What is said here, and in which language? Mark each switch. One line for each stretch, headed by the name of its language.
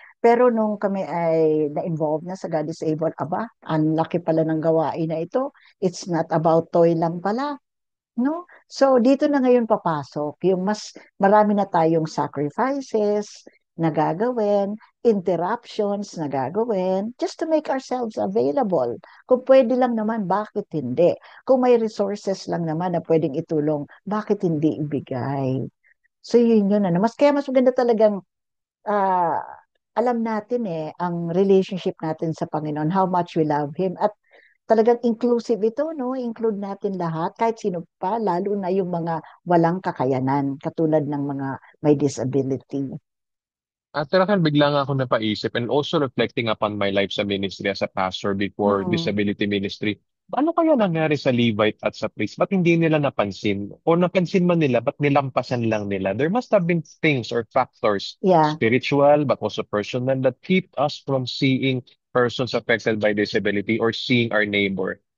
Filipino: Pero nung kami ay na-involve na sa God is able, aba, ang laki pala ng gawain na ito.
English: It's not about Toy lang pala, no?
Filipino: So, dito na ngayon papasok yung mas marami na tayong sacrifices na gagawin, interruptions na gagawin,
English: just to make ourselves available.
Filipino: Kung pwede lang naman, bakit hindi? Kung may resources lang naman na pwedeng itulong, bakit hindi ibigay? So, yun, ano. Kaya mas maganda talagang ah, alam natin ang relationship natin sa Panginoon, how much we love Him. At talagang inclusive ito, no? Include natin lahat, kahit sino pa, lalo na yung mga walang kakayanan, katulad ng mga may disability. At talagang bigla nga ako napaisip
English: and also reflecting upon my life sa ministry as a pastor before Mm, disability ministry.
Filipino: Ano kaya nangyari sa Levite at sa priest? Ba't hindi nila napansin? O napansin man nila, ba't nilampasan lang nila?
English: There must have been things or factors, yeah. spiritual but also personal, that keep us from seeing persons affected by disability or seeing our neighbor.